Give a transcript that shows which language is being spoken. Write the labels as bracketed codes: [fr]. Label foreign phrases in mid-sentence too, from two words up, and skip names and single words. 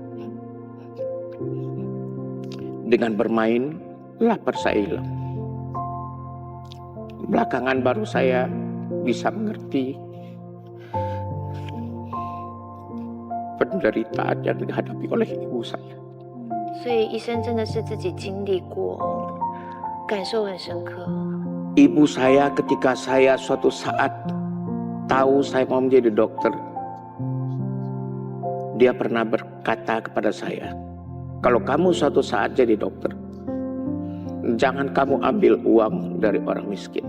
[id] Dengan bermain, lapar saya hilang. Belakangan baru saya bisa mengerti penderitaan yang dihadapi oleh ibu saya. [zh] 所以医生真的是自己经历过，感受很深刻。 [id] Ibu saya ketika saya suatu saat tahu saya mau menjadi dokter, dia pernah berkata kepada saya, "Kalau kamu suatu saat jadi dokter, jangan kamu ambil uang dari orang miskin.